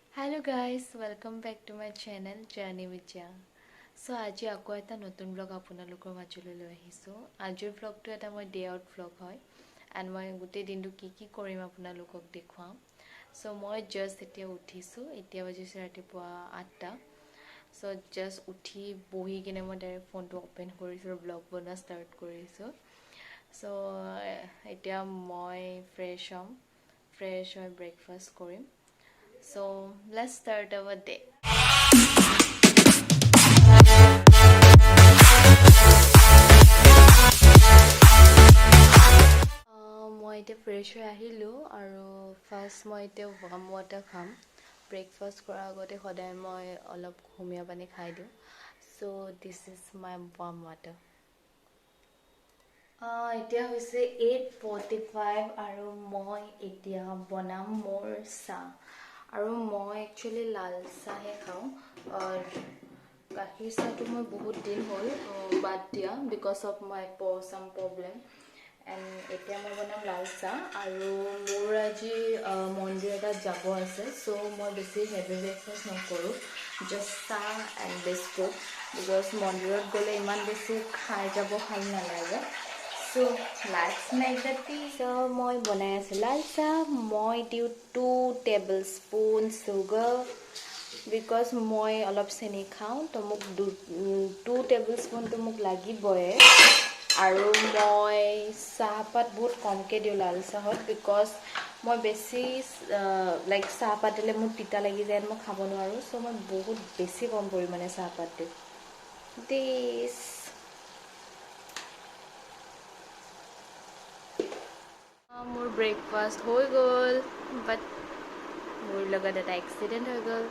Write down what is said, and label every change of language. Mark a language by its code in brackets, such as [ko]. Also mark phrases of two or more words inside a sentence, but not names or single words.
[en] Hello guys, welcome back to my channel Journey with Jia. [as] So আজি আকৌ এটা নতুন ব্লগ আপোনালোকৰ মাজলৈ লৈ আহিছো। আজিৰ ব্লগটো এটা মই [en] day out blog [as] হয় and মই গোটেই দিনটো কি কৰিম আপোনালোকক দেখুৱাম। So মই জাস্ট এতিয়া উঠিছো, এতিয়া বাজিছে ৰাতিপুৱা 8টা। So জাস্ট উঠি বহি কিনে মই ডাইৰেক্ট ফোনটো ওপেন কৰিছো, ব্লগ বনোৱা ষ্টাৰ্ট কৰিছো। So এতিয়া মই ফ্ৰেছ হৈ ব্ৰেকফাষ্ট কৰিম। [en] So let's start our day. [as] মই এতিয়া ফ্ৰেছ হৈ আহিলোঁ আৰু ফাৰ্ষ্ট মই এতিয়া [en] warm water [as] খাম। ব্ৰেকফাষ্ট কৰাৰ আগতে সদায় মই অলপ কুহুমীয়া পানী খাই দিওঁ। [en] So this is my warm water. [as] এতিয়া হৈছে 8:45 আৰু মই এতিয়া বনাম মোৰ চাহ। আৰু মই একচুৱেলি লাল চাহে খাওঁ। গাখীৰ চাহটো মই বহুত দিন হ'ল বাদ দিয়া [en] because of my some problem. [as] এণ্ড এতিয়া মই বনাম লাল চাহ আৰু মোৰ আজি মন্দিৰ এটাত যাব আছে। চ' মই বেছি [en] heavy breakfast [as] নকৰোঁ, জাষ্ট চাহ এণ্ড বিস্কুট বিকজ মন্দিৰত গ'লে ইমান বেছি খাই যাব ভাল নালাগে। [en] So let's make the tea. So [as] মই বনাই আছো লাল চাহ। মই দিওঁ [en] 2 tablespoon sugar because [as] মই অলপ চেনি খাওঁ, তো মোক 2 tablespoon তো মোক লাগিবই। আৰু মই চাহপাত বহুত কমকৈ দিওঁ লাল চাহত বিকজ মই বেছি লাইক চাহপাত দিলে মোৰ তিতা লাগি যায়, মই খাব নোৱাৰোঁ। চ' মই বহুত বেছি কম পৰিমাণে চাহপাত দিওঁ। দিছ মোৰ ব্ৰেকফাষ্ট হৈ গ'ল, বাট মোৰ লগত এটা এক্সিডেণ্ট হৈ গ'ল।